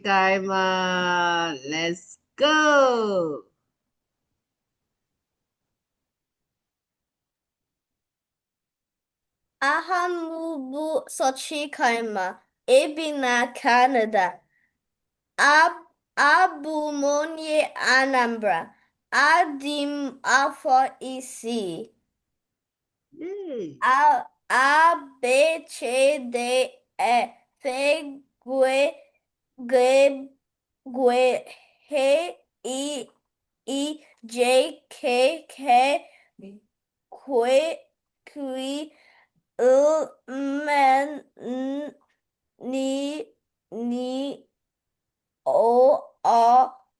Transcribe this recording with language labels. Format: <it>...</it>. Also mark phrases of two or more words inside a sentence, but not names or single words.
<ig>Sachikaima.</ig> <en>Let's go.</en> <ig>Aha m bụ Sochikalma, ebi na Canada. Abụ m onye Anambra. Adị m afọ 6. Yay.</ig> <en>ABCDEF GJKK L O R</en>